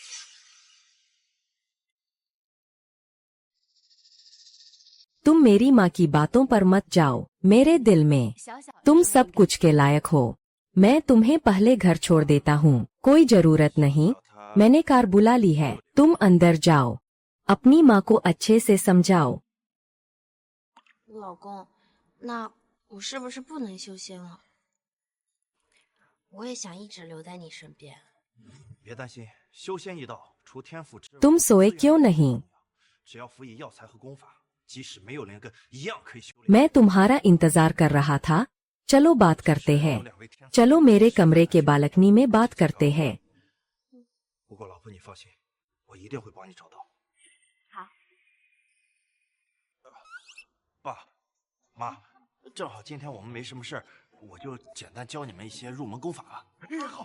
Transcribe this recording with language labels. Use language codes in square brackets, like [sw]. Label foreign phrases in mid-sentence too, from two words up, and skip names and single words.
[hi] तुम मेरी माँ की बातों पर मत जाओ। मेरे दिल में तुम सब कुछ के लायक हो। मैं तुम्हें पहले घर छोड़ देता हूँ। कोई जरूरत नहीं, मैंने कार बुला ली है। तुम अंदर जाओ, अपनी माँ को अच्छे से समझाओ। [zh] 老公，那我是不是不能修仙了？我也想一直留在你身边。别担心，修仙一道，除天赋之外， [hi] तुम सोए क्यों नहीं? [zh] 只要辅以药材和功法，即使没有灵根，一样可以修炼。 [hi] मैं तुम्हारा इंतजार कर रहा था। चलो बात करते हैं। चलो मेरे कमरे के बालकनी में बात करते हैं। [zh] 不过老婆你放心，我一定会帮你找到。好。爸妈，正好今天我们没什么事儿，我就简单教你们一些入门功法吧。好。